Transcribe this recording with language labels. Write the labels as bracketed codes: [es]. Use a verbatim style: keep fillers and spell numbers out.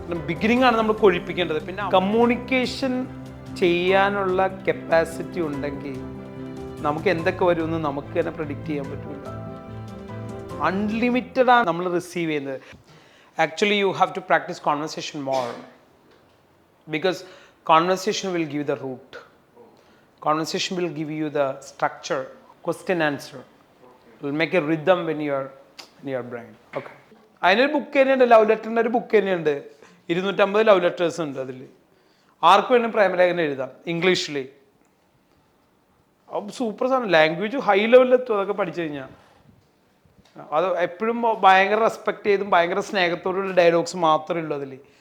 [ml] Beginning ആണ് നമ്മൾ കൊഴിപ്പിക്കേണ്ടത്. പിന്നെ കമ്മ്യൂണിക്കേഷൻ ചെയ്യാനുള്ള കപ്പാസിറ്റി ഉണ്ടെങ്കിൽ നമുക്ക് എന്തൊക്കെ വരുമെന്ന് നമുക്ക് തന്നെ പ്രെഡിക്റ്റ് ചെയ്യാൻ പറ്റില്ല. അൺലിമിറ്റഡാണ് നമ്മൾ റിസീവ് ചെയ്യുന്നത്. [en] Actually you have to practise conversation more. Because conversation will give you the route. Conversation will give you the structure, question answer. It will make a rhythm when you are in your brain. Okay. [ml] അതിനൊരു book തന്നെയുണ്ട്, love ലെറ്ററിൻ്റെ ഒരു book തന്നെയുണ്ട്. ഇരുന്നൂറ്റമ്പത് love letters ഉണ്ട് അതിൽ. ആർക്ക് വേണമെങ്കിലും പ്രേമലേഖനം എഴുതാം ഇംഗ്ലീഷിൽ. അപ്പം സൂപ്പർ സാധനം. ലാംഗ്വേജ് ഹൈ ലെവലിലെത്തും അതൊക്കെ പഠിച്ചു കഴിഞ്ഞാൽ. അത് എപ്പോഴും ഭയങ്കര റെസ്പെക്റ്റ് ചെയ്തും ഭയങ്കര സ്നേഹത്തോടുള്ള ഡയലോഗ്സ് മാത്രമേ ഉള്ളൂ അതിൽ.